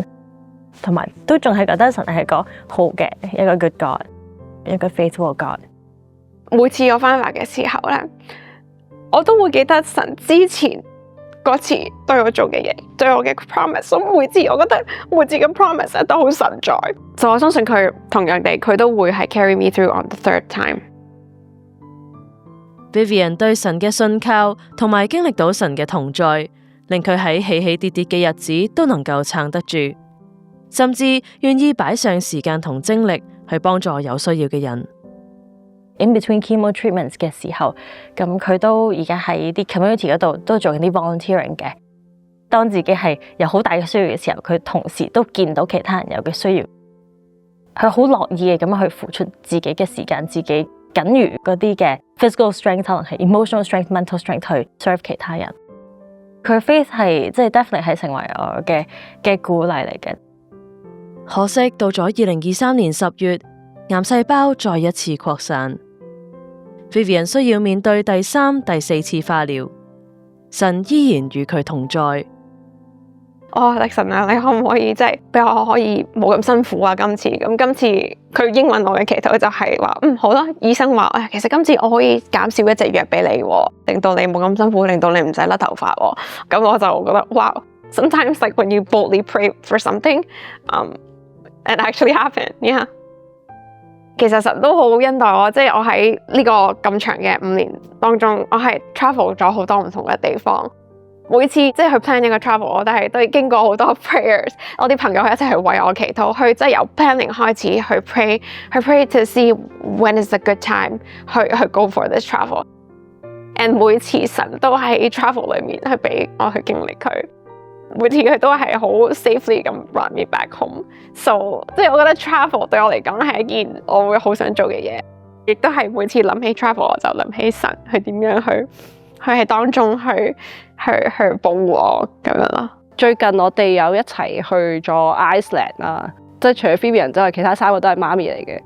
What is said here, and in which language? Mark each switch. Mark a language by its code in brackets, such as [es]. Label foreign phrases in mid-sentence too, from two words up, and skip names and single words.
[yue] 同埋都仲係覺得神係個好嘅一個 [en] good God， [yue] 一個 [en] faithful God。 [yue] 每次我翻嚟嘅時候咧，我都會記得神之前嗰次對我做嘅嘢，對我嘅 promise。所以每次我覺得每次嘅 promise 都好實在，就我相信佢同樣地，佢都會係 [en] carry me through on the third time。 [yue] Vivian 對神嘅信靠同埋經歷到神嘅同在，令佢喺起起跌跌嘅日子都能夠撐得住。甚至願意擺上時間同精力去幫助有需要嘅人。 [en] In between chemo treatments [yue] 嘅時候，咁佢都而家喺啲 community 嗰度都做緊啲 volunteering 嘅。當自己係有好大嘅需要嘅時候，佢同時都見到其他人有嘅需要，佢好樂意嘅咁樣去付出自己嘅時間，自己僅餘嗰啲嘅 [en] physical strength， [yue] 可能係 [en] emotional strength、 mental strength [yue] 去 serve 其他人。佢 faith 係即係 definitely 係成為我嘅鼓勵嚟嘅。可惜到咗2023年10月，癌細胞再一次擴散 ，Vivian 需要面對第3、第4次化療，神依然與佢同在。力神啊，你可唔可以即係俾我可以冇咁辛苦啊？今次佢應允我嘅祈禱就係話，好啦，醫生話，其實今次我可以減少一隻藥俾你，令到你冇咁辛苦，令到你唔使甩頭髮。咁我就覺得，哇 [en] ！Sometimes like when you boldly pray for something, it actually happened, yeah. [yue] 其實神都好恩待我，即係我喺呢個咁長嘅5年當中，我係 travel 咗好多唔同嘅地方。每次即係去 plan 一個 travel，我都係經過好多 prayers， 我啲朋友一齊去為我祈禱，去即係由 planning 開始去 [en] pray to see when is the good time [yue] 去 [en] go for this travel。and [yue] 每次神都喺 travel 裏面去俾我去經歷佢。每次佢都係好 safely 咁 [en] run me back home， [yue] so 即係我覺得 travel 對我嚟講係一件我會好想做嘅嘢，亦都係每次諗起 travel 我就諗起神，佢點樣去喺當中去保護我咁樣啦。最近我哋有一齊去咗 Iceland 啦，即係除咗 Vivian 之外，其他3個都係媽咪嚟嘅。